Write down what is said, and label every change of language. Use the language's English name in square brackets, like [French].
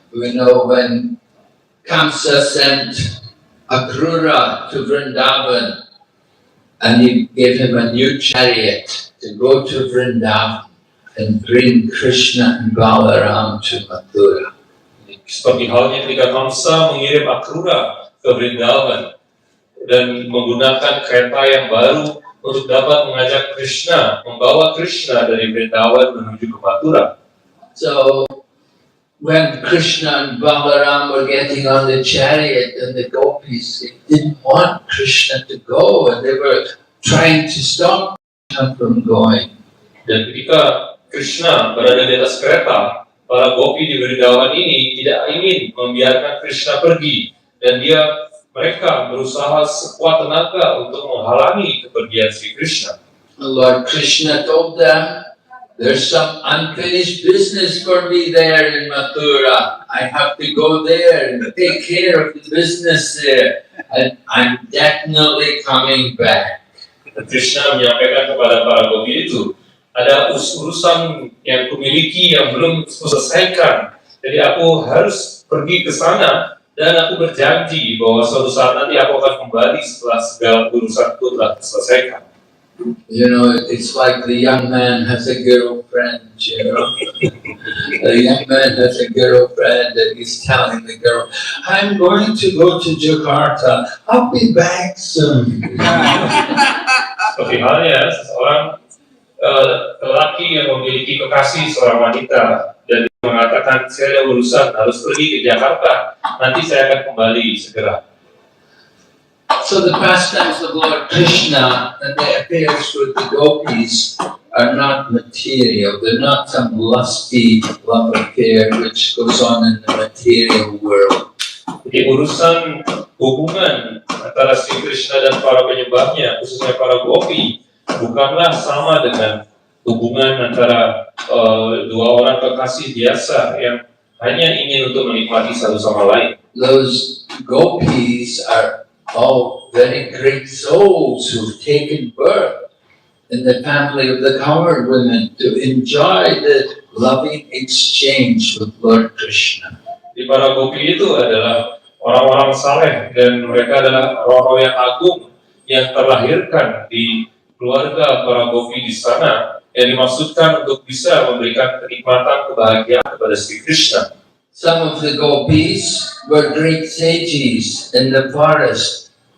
[English] We know when Kamsa sent Akrura to Vrindavan and he gave him a new chariot to go to Vrindavan and bring Krishna and Balaram to Mathura. [Indonesian] Seperti halnya ketika Kamsa mengirim Akrura ke Vrindavan dan menggunakan kereta yang baru untuk dapat mengajak Krishna, membawa Krishna dari Vrindavan menuju ke Mathura. [English] So when Krishna and Balaram were getting on the chariot and the gopis, they didn't want Krishna to go and they were trying to stop Krishna from going. [Indonesian] Dan ketika Krishna berada di atas kereta, para gopi di Vrindavan ini tidak ingin membiarkan Krishna pergi, dan mereka berusaha sekuat tenaga untuk menghalangi kepergian Sri Krishna. [English] Lord Krishna told them, there's some unfinished business for me there in Mathura. I have to go there and take care of the business there. And I'm definitely coming back. [Indonesian] Krishna menyampaikan kepada para gopi itu, ada urusan yang kumiliki yang belum kuselesaikan. Jadi aku harus pergi ke sana, dan aku berjanji bahwa suatu saat nanti aku akan kembali setelah segala urusanku telah diselesaikan. [English] You know, it's like the young man has a girlfriend, you know. The young man has a girlfriend and he's telling the girl, I'm going to go to Jakarta. I'll be back soon. [Indonesian] Seperti halnya seseorang lelaki yang memiliki kekasih seorang wanita dan dia mengatakan, saya ada urusan harus pergi ke Jakarta, nanti saya akan kembali segera. [English] So the pastimes of Lord Krishna and the affairs with the gopis are not material. They're not some lusty love affair which goes on in the material world. [Indonesian] Jadi urusan hubungan antara Sri Krishna dan para penyembahnya, khususnya para gopi, bukanlah sama dengan hubungan antara dua orang kekasih biasa yang hanya ingin untuk menikmati satu sama lain. [English] Those gopis are all very great souls who've taken birth in the family of the cowherd women to enjoy the loving exchange with Lord Krishna. [Indonesian] Di para gopi itu adalah orang-orang saleh, dan mereka adalah roh-roh yang agung yang terlahirkan di keluarga para gopi di sana, yang dimaksudkan untuk bisa memberikan kenikmatan kebahagiaan kepada Sri Krishna. [English] Some of the gopis were great sages in the forest.